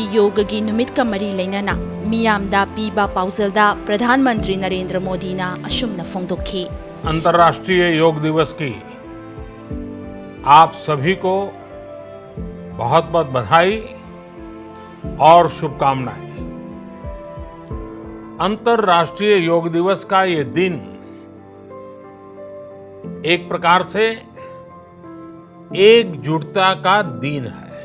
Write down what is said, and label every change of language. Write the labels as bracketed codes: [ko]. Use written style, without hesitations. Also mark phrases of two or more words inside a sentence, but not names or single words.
[mni] योगगी नुमित का मरी लेनना मियामदा पीबा पाउजलदा प्रधानमंत्री नरेंद्र मोदी ना अशुमना फोंदोखी। [hi] अंतर्राष्ट्रीय योग दिवस की आप सभी को बहुत बहुत बधाई और शुभकामनाएं। अंतर्राष्ट्रीय योग दिवस का ये दिन एक प्रकार से एकजुटता का दिन है।